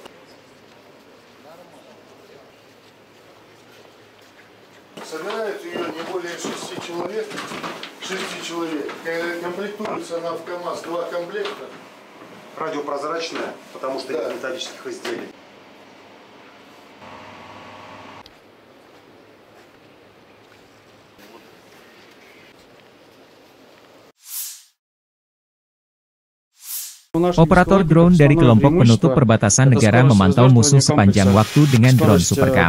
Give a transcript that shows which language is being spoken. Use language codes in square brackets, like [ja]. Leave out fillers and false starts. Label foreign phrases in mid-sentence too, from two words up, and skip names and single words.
[ru] Собирают ее не более 6 человек. 6 человек. Комплектуется она в КАМАЗ 2 комплекта. Радиопрозрачная, потому что нет металлических изделий. [id] Operator drone dari kelompok penutup perbatasan negara memantau musuh sepanjang waktu dengan drone Supercam.